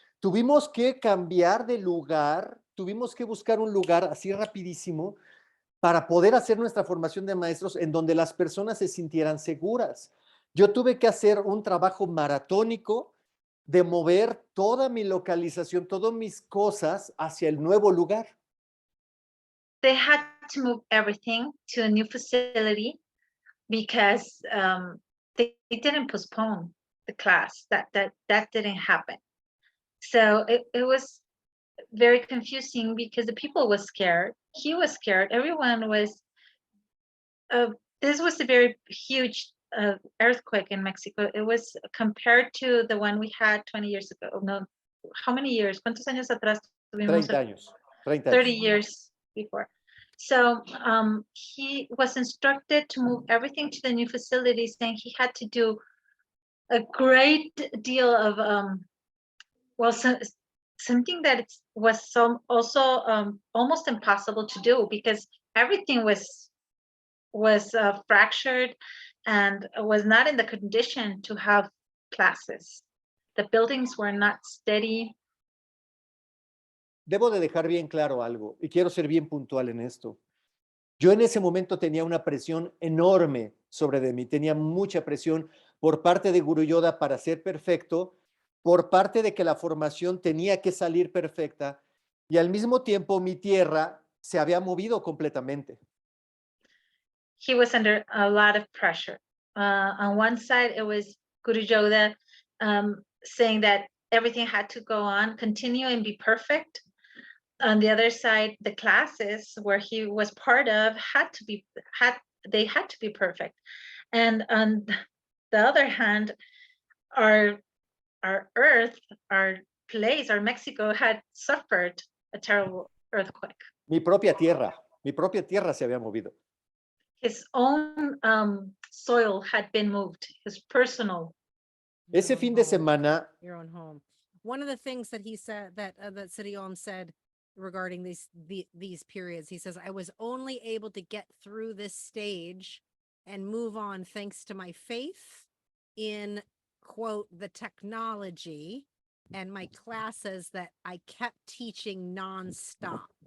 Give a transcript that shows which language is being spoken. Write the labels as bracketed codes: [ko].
[es] Tuvimos que cambiar de lugar, tuvimos que buscar un lugar así rapidísimo para poder hacer nuestra formación de maestros en donde las personas se sintieran seguras. Yo tuve que hacer un trabajo maratónico de mover toda mi localización, todas mis cosas hacia el nuevo lugar. [en] They had to move everything to a new facility because they didn't postpone the class. That didn't happen. So it was very confusing because the people was scared. He was scared. Everyone was. This was a very huge earthquake in Mexico. It was compared to the one we had 20 years ago. No, how many years? [es] ¿Cuántos años atrás tuvimos? 30 años. 30 30 años. [en] years before. So he was instructed to move everything to the new facilities, and he had to do a great deal of something that was also almost impossible to do because everything was fractured and was not in the condition to have classes. The buildings were not steady. [es] Debo de dejar bien claro algo y quiero ser bien puntual en esto. Yo en ese momento tenía una presión enorme sobre de mí, tenía mucha presión por parte de Guru Yoda para ser perfecto, por parte de que la formación tenía que salir perfecta y al mismo tiempo mi tierra se había movido completamente. [en] He was under a lot of pressure. On one side, it was Guru Yoda saying that everything had to go on, continue and be perfect. On the other side, the classes where he was part of had to be perfect. And on the other hand, our earth, our place, our Mexico had suffered a terrible earthquake. [es] Mi propia tierra se había movido. [en] His own soil had been moved, his personal. [es] Ese fin de semana. [en] Your own home. One of the things that he said that Siri Om said regarding these periods, he says, I was only able to get through this stage and move on thanks to my faith in, quote, the technology and my classes that I kept teaching nonstop.